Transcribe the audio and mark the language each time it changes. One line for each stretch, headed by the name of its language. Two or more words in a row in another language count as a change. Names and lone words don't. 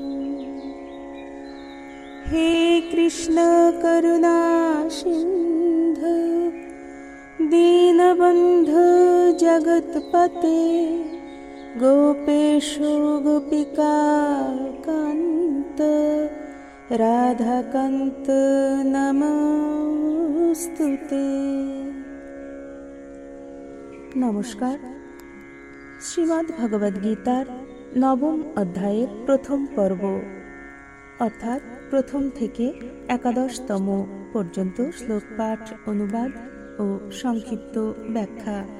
Sanskrit: हे कृष्ण करुणा सिन्धु दीनबन्धु जगत्पते गोपेशो गोपिका कान्त राधाकान्त नमोस्तुते।
Bangla: नमस्कार। শ্রীমদ্ ভগবদ গীতার নবম অধ্যায়ের প্রথম পর্ব অর্থাৎ প্রথম থেকে একাদশতম পর্যন্ত শ্লোক পাঠ, অনুবাদ ও সংক্ষিপ্ত ব্যাখ্যা।